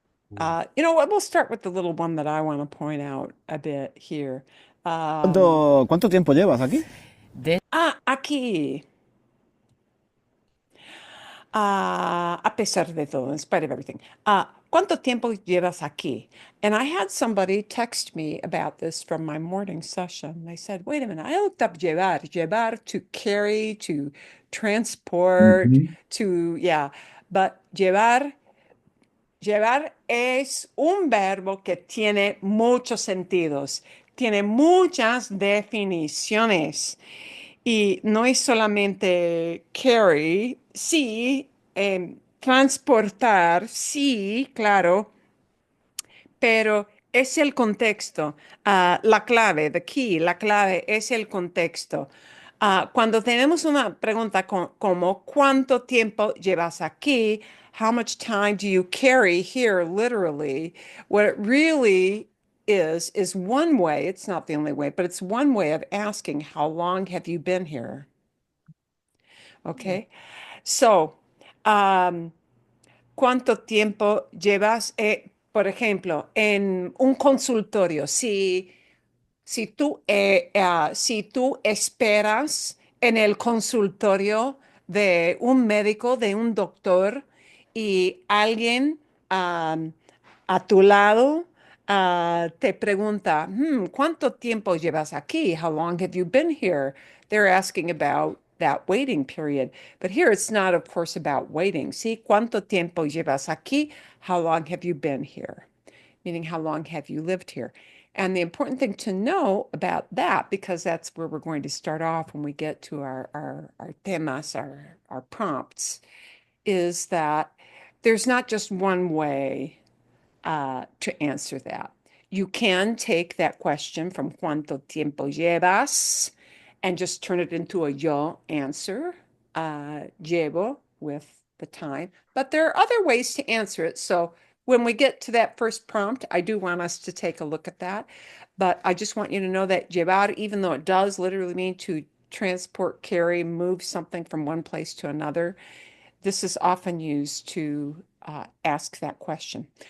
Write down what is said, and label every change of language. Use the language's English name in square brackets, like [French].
[English] You know what? We'll start with the little one that I want to point out a bit here. [Spanish] ¿Cuánto tiempo llevas aquí? Aquí. A pesar de todo, [English] in spite of everything. [Spanish] ¿Cuánto tiempo llevas aquí? [English] And I had somebody text me about this from my morning session. They said, wait a minute, I looked up llevar to carry, to transport, Ujú. yeah. But [Spanish] llevar es un verbo que tiene muchos sentidos, tiene muchas definiciones. Y no es solamente carry, sí, transportar, sí, claro, pero es el contexto, la clave, [English] the key, [Spanish] la clave es el contexto. Cuando tenemos una pregunta como ¿cuánto tiempo llevas aquí? [English] How much time do you carry here, literally? What it really is one way, it's not the only way, but it's one way of asking how long have you been here? Okay. So, um, [Spanish] ¿cuánto tiempo llevas, por ejemplo, en un consultorio? Si tú esperas en el consultorio de un médico, de un doctor, y alguien a tu lado te pregunta, ¿cuánto tiempo llevas aquí? [English] How long have you been here? They're asking about that waiting period. But here it's not, of course, about waiting. [Spanish] ¿Sí? ¿Cuánto tiempo llevas aquí? [English] How long have you been here? Meaning, how long have you lived here? And the important thing to know about that, because that's where we're going to start off when we get to our temas, our prompts, is that there's not just one way to answer that. You can take that question from [Spanish] ¿cuánto tiempo llevas? [English] And just turn it into a yo answer, llevo with the time. But there are other ways to answer it. So when we get to that first prompt, I do want us to take a look at that. But I just want you to know that llevar, even though it does literally mean to transport, carry, move something from one place to another, this is often used to ask that question.